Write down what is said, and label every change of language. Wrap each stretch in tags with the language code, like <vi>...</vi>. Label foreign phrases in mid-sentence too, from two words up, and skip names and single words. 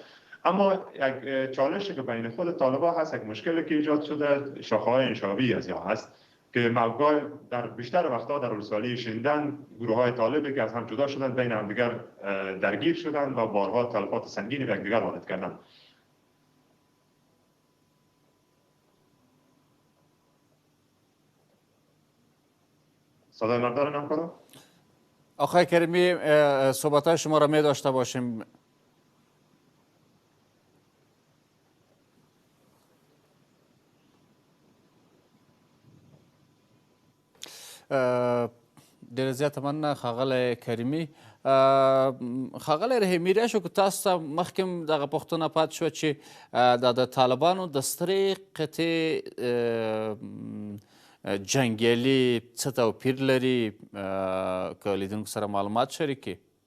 <fa>اما یک چالشی که بین خود طالبان هست، یک مشکلی که ایجاد شده، شاخه‌های انشابی از یا هست که موقع در بیشتر وقتها در ولسوالی شندن گروه‌های طالبی که از هم جدا شدن بین همدیگر درگیر شدن و بارها تلفات سنگینی به یکدیگر وارد کردن. صدای من دارن همکارا؟ آقای کریمی صحبت‌های شما را می داشته باشیم.</fa> <ps>ډېره زیاته مننه ښاغلی کریمي. ښاغلی رحیمي راشو که تاسو ته مخکې هم دغه پوښتنه پاتې شوه چې د طالبانو د سترې قطعې جنګیالي څه توپیر لري، که لیدونکو سره معلومات شریک کړي؟</ps>